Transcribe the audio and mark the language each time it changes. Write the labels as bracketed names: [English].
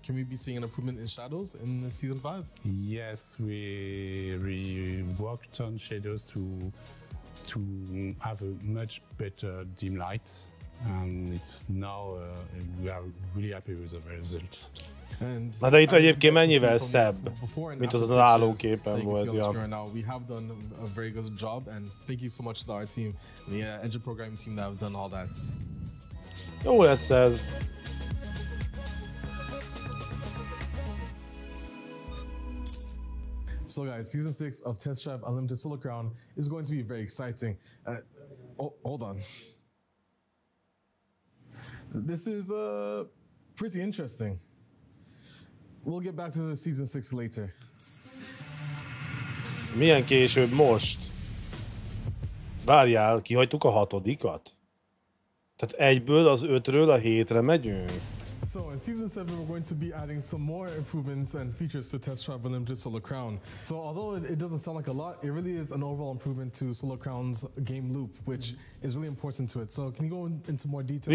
[English] Can we be seeing an improvement in shadows in Season 5? Yes, we worked on shadows to have a much better dim light. And it's now we are really happy with the results. [Hungarian] Na de itt egyébként mennyivel szebb, mint az állóképen volt. [English] We have done a very good job, and thank you so much to our team, the engine programming team that have done all that. [Hungarian] Jó lesz ez. [English] So guys, Season 6 of Test Drive Unlimited Solar Crown is going to be very exciting. Hold on. This is pretty interesting. We'll get back to the Season 6 later. [Hungarian] Milyen később most? Várjál, kihagytuk a 6-dikat? Tehát egyből az 5-ről a 7-re megyünk? [English] So in Season 7, we're going to be adding some more improvements and features to Test Drive Unlimited Solar Crown. So although it doesn't sound like a lot, it really is an overall improvement to Solar Crown's game loop, which is really important to it. So can you go into more detail?